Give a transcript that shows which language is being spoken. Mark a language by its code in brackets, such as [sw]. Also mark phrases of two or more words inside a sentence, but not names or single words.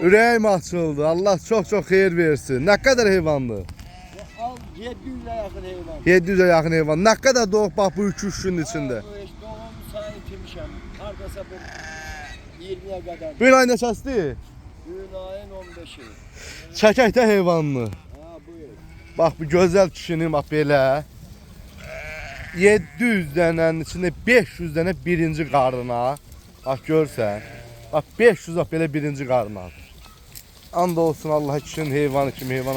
[az] Ürəyim açıldı, Allah çok xeyir versin. [tr] Ne kadar heyvandı? Al 700'e yakın heyvan. 700'e yakın heyvan. Ne kadar doğup bak bu 2-3 günün içinde? [az] Bu işte doğum sayı itirmişəm. [tr] Hardasa bir 20'ye kadar. [az] Bir ay neçəsdir? [tr] Düğün ayın 15'i. [az] Çəkək də heyvanını. Ha buyur. Bak bu gözəl kişinin bak belə. 700 dənənin içində 500 dənə birinci qarına. Bak görsən. Bak 500 bak belə birinci qarınadır. And olsun Allah kişinin heyvanı kimi heyvanı.